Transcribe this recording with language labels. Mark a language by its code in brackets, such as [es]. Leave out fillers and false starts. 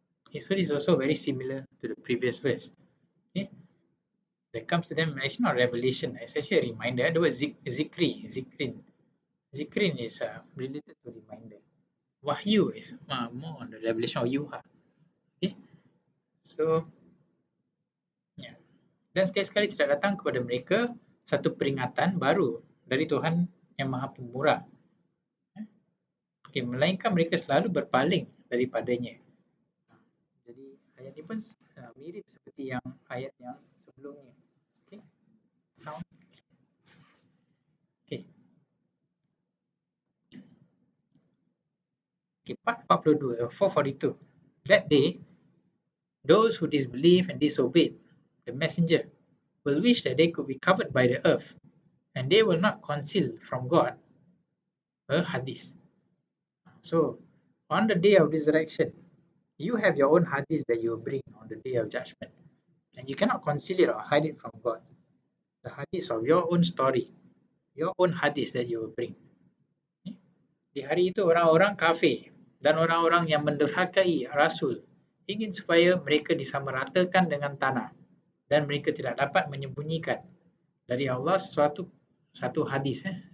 [en] Okay, so this is also very similar to the previous verse. Okay, that comes to them, actually not revelation, it's actually a reminder. The word zikrin is related to reminder. Wahyu is more on the revelation of Yuha. Okay, so yeah. [ms] Dan sekali-sekali tidak datang kepada mereka satu peringatan baru dari Tuhan yang Maha Pemurah. Okay, melainkan mereka selalu berpaling daripadanya. Jadi ayat ini pun mirip seperti yang ayat yang sebelumnya. [en] Okay, sound. Okay. Okay, part 42, 442. That day, those who disbelieve and disobeyed the messenger will wish that they could be covered by the earth, and they will not conceal from God a hadith. So, on the day of resurrection, you have your own hadith that you will bring on the day of judgment, and you cannot conceal it or hide it from God. The hadith of your own story, your own hadith that you will bring. [ms] Di hari itu orang-orang kafir dan orang-orang yang mendurhakai Rasul ingin supaya mereka disamaratakan dengan tanah dan mereka tidak dapat menyembunyikan dari Allah satu hadis.